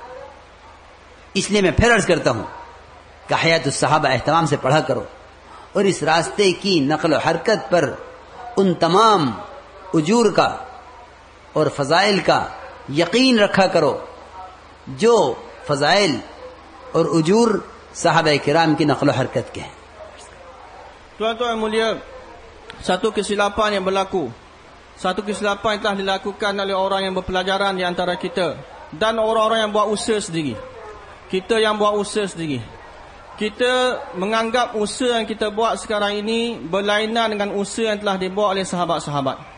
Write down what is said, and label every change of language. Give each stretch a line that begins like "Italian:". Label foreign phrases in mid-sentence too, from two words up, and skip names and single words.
Hindi: इसलिए मैं फिर अर्ज़ करता हूँ कि हयातुस सहाबा एहतमाम से पढ़ा करो और इस रास्ते की नक़ल हरकत पर उन तमाम उजूर का और फ़ज़ाइल का यकीन रखा करो जो फ़ज़ाइल और उजूर सहाबा किराम की नक़ल हरकत के हैं।
Malay: Tuan-tuan mulia, satu kesilapan yang berlaku satu kesilapan yang telah dilakukan oleh orang yang berpelajaran di antara kita dan orang-orang yang buat usaha sendiri. Kita yang buat usaha sendiri, kita menganggap usaha yang kita buat sekarang ini berlainan dengan usaha yang telah dibuat oleh sahabat-sahabat.